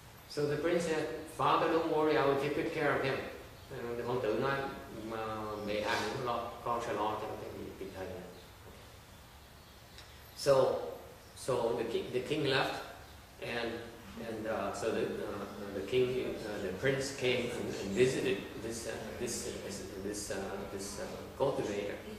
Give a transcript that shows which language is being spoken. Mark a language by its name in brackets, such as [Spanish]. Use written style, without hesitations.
[English] So the prince said, Father, don't worry, I will take good care of him. [Vietnamese] Hoàng tử nói, mà mẹ Hàn cũng lo, con sẽ lo cho cái vị thầy này. [English] So the king left, and so the king, the prince came and visited this cultivator.